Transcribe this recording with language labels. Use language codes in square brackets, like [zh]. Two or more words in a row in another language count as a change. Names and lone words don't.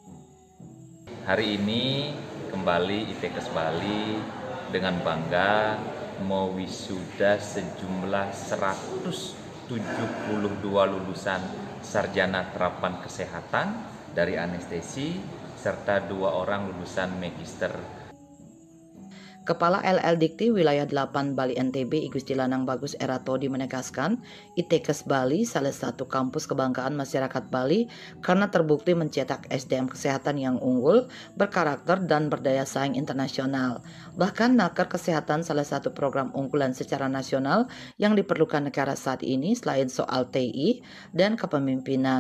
[id] Hari ini kembali ITKes Bali dengan bangga mewisuda sejumlah 172 lulusan sarjana terapan kesehatan dari anestesi serta 2 orang lulusan magister. Kepala LL Dikti Wilayah 8 Bali NTB I Gusti Lanang Bagus Eratodi menegaskan, ITKes Bali salah satu kampus kebanggaan masyarakat Bali karena terbukti mencetak SDM kesehatan yang unggul, berkarakter dan berdaya saing internasional. Bahkan Naker Kesehatan salah satu program unggulan secara nasional yang diperlukan negara saat ini selain soal TI dan kepemimpinan.